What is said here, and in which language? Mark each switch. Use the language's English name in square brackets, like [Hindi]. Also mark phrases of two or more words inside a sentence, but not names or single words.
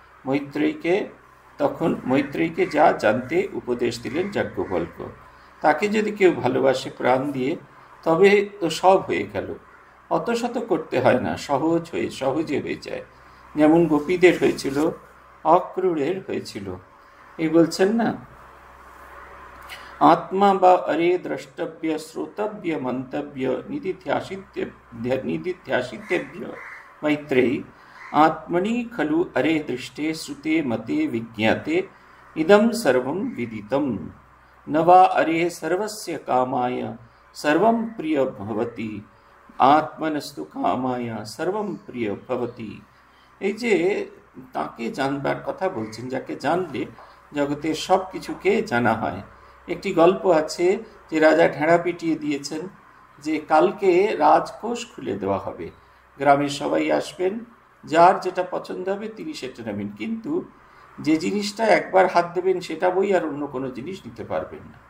[Bangla] মৈত্রেয়ীকে যা জানতে উপদেশ দিলেন যাজ্ঞবল্ক্য। তাকে যদি কেউ ভালোবাসে প্রাণ দিয়ে, তবে তো সব হয়ে গেল। অত শত করতে হয় না, সহজে হয়ে যায়। যেমন গোপীদের হয়েছিল, অক্রূরের হয়েছিল। এই বলছেন না, [Sanskrit] आत्मा व अरे द्रष्टव्य श्रोतव्य मंतव्य निदिध्यासितेभ्य मैत्रेयी आत्मनि खलु अरे दृष्टे श्रुते मते विज्ञाते इदं सर्वं विदितं न वा अरे सर्वस्य कामाय सर्वं प्रिय भवति आत्मनस्तु कामाय सर्वं प्रिय भवति। [Bangla] এই যে তাকে জানবার কথা বলছেন, যাকে জানলে জগতের সব কিছুকে জানা হয়। একটি গল্প আছে যে রাজা ঢেঁড়া পিটিয়ে দিয়েছেন যে কালকে রাজকোষ খুলে দেওয়া হবে, গ্রামের সবাই আসবেন, যার যেটা পছন্দ হবে তিনি সেটা নেবেন, কিন্তু যে জিনিসটা একবার হাত দেবেন সেটা বই আর অন্য কোনো জিনিস নিতে পারবেন না।